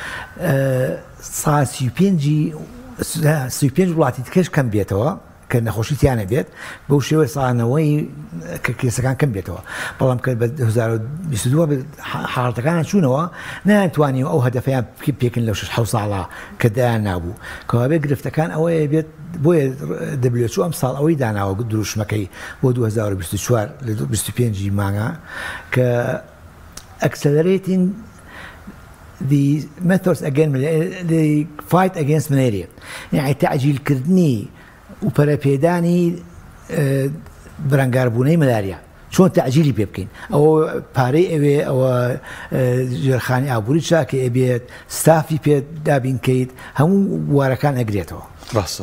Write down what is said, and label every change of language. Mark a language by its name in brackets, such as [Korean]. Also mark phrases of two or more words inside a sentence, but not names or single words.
[Central Kurdish] 35 وڵاتی تکەش کەم بێتەوە کە نەخۆشی تیانە بێت بەو شێوە ساڵانەوەی کە کێسەکان کەم بێتەوە بەڵام کە بە 2022 حاڵەتەکانە چوونەوە نەیانتوانیوە ئەو هەدەفەیان پێکن لەو 6 ساڵە کە دایان نابوو کەوابێ گرفتەکان ئەوەیە بێت بۆیە WHO ئەم ساڵ ئەوەی داناوە دروشمەکەی بۆ 2024 لە 25 مانگە کە [English] accelerating the methods against the fight against malaria [Central Kurdish] يعني تعجيل كردني وبرپێدانی بەرەنگاربوونەی مەلاریا چۆن تعجیلی پێ بکەین ئەوە پارەی ئەوێ ئەوە ژێرخانی ئابووری چاکە ئەبێت ستافی پێ دابینکەیت هەموو وارەکان ئەگرێتەوە. ڕاستە